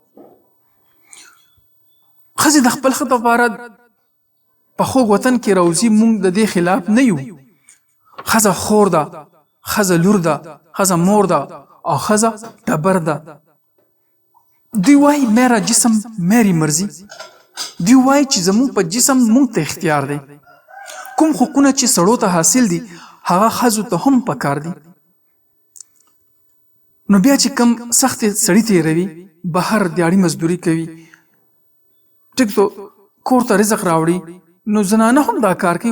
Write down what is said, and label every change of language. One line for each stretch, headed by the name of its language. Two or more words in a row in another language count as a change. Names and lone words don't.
Pashto: ښځې د خپل ښه دپاره په خوږ وطن کې روزي، موږ د دې خلاف نه یو. ښځه خور ده، ښځه لور ده، ښځه مور ده او ښځه ټبر ده. دوی وایي
Urdu: میرا جسم میری مرضی،
Pashto: دوی وایي چې زموږ په جسم موږ ته اختیار دی. کوم حقونه چې سړو ته حاصل دي هغه ښځو ته هم پکار دي. نو بیا چې کم سختې سړي تېروي، بهر دیاړي مزدوري کوي، ټیک تو کور ته رزق راوړي، نو زنانه هم دا کار کوي.